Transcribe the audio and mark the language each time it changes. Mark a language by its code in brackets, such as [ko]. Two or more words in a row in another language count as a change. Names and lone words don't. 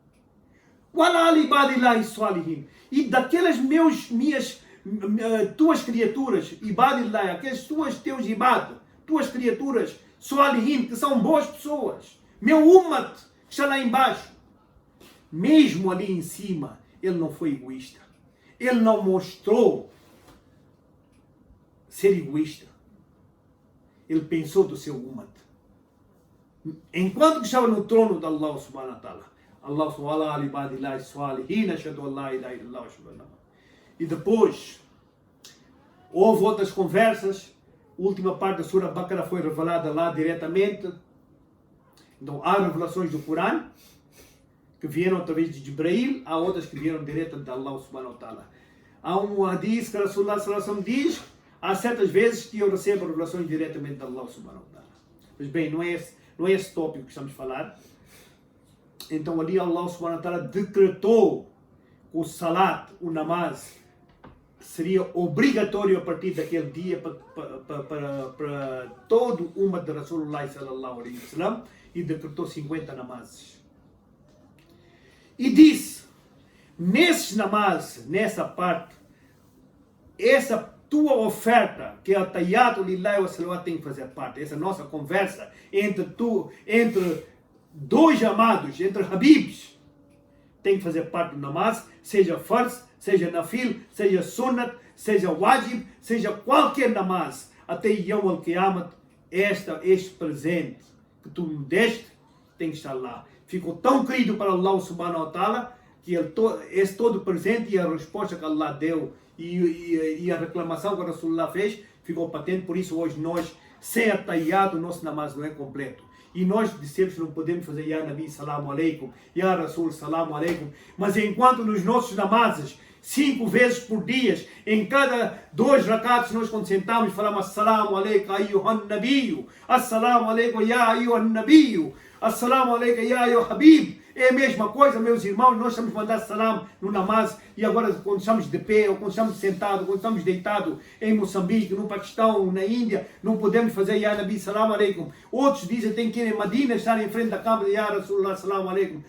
[pt] E daquelas tuas criaturas, ibadillah, aqueles teus ibad, tuas criaturas, salihin, que são boas pessoas, meu ummat, que está lá embaixo, mesmo ali em cima, ele não foi egoísta. Ele não mostrou ser egoísta. Ele pensou do seu ummat. Enquanto que estava no trono de Allah [ar] سبحانه وتعالى, [pt] Allah [ar] سبحانه وتعالى, [pt] e depois houve outras conversas. A última parte da Surah Baqarah foi revelada lá diretamente. Então há revelações do Corão que vieram através de Jibreel, há outras que vieram direto de Allah [ar] سبحانه وتعالى. [pt] Há um hadith que Rasulullah [ar] صلى الله عليه وسلم [pt] diz, há certas vezes que eu recebo revelações diretamente de Allah [ar] سبحانه وتعالى. [pt] Mas bem, não é esse tópico que estamos a falar. Então ali Allah [ar] سبحانه وتعالى [pt] decretou o salat, o namaz, seria obrigatório a partir daquele dia para todo o ummah de Rasulullah [ar] صلى الله عليه وسلم, [pt] e decretou 50 namazes. E disse, nesses namazes, nessa parte, essa tua oferta, que é a [ar] التحيات لله والصلوات, [pt] tem que fazer parte. Essa nossa conversa entre dois amados, entre habibs, tem que fazer parte do namaz, seja farz, seja nafil, seja sunnat, seja wajib, seja qualquer namaz, até [ar] يوم القيامة, [pt] este presente que tu me deste, tem que estar lá. Ficou tão querido para Allah [ar] سبحانه وتعالى, [pt] que esse todo presente e a resposta que Allah deu e a reclamação que a Rasulullah fez, ficou patente. Por isso hoje nós, sem a tayyat, o nosso namaz não é completo. E nós dissemos que não podemos fazer [ar] يا نبي سلام عليكم، يا رسول سلام عليكم, [pt] mas enquanto nos nossos namazes, 5 vezes por dia, em cada 2 rakats, nós quando sentamos falamos [ar] السلام عليكم أيها النبي، السلام عليكم يا أيها النبي، السلام عليكم يا أيها الحبيب. [pt] É a mesma coisa, meus irmãos, nós estamos mandando salam no namaz, e agora quando estamos de pé, ou quando estamos sentados, quando estamos deitados em Moçambique, no Paquistão, na Índia, não podemos fazer [ar] يا نبي سلام عليكم. [pt] Outros dizem que tem que ir em Madina, estar em frente da cama de [ar] يا رسول الله سلام عليكم.